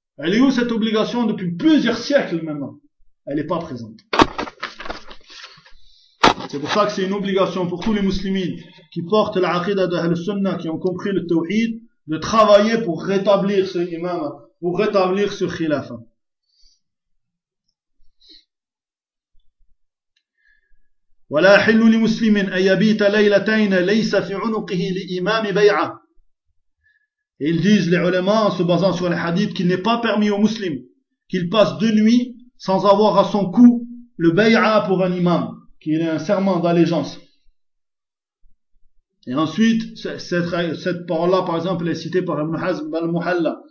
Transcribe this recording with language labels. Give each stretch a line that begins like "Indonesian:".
French: Elle est où cette obligation depuis plusieurs siècles maintenant? Elle n'est pas présente. C'est pour ça que c'est une obligation pour tous les musulmans qui portent l'aqidah de Ahl-Sunnah, qui ont compris le tawhid, de travailler pour rétablir ce imam, pour rétablir ce khilaf.
Arabic: ولا يحل لمسلم ان يبيت ليلتين ليس في عنقه لامام بيعه.
French: Ils disent, les ulama, en se basant sur les hadiths, qu'il n'est pas permis aux musulmans qu'ils passent deux nuits sans avoir à son cou le bay'a pour un imam, qui est un serment d'allégeance. Et ensuite, cette parole-là, par exemple, est citée par Ibn Hazm al-Muhalla.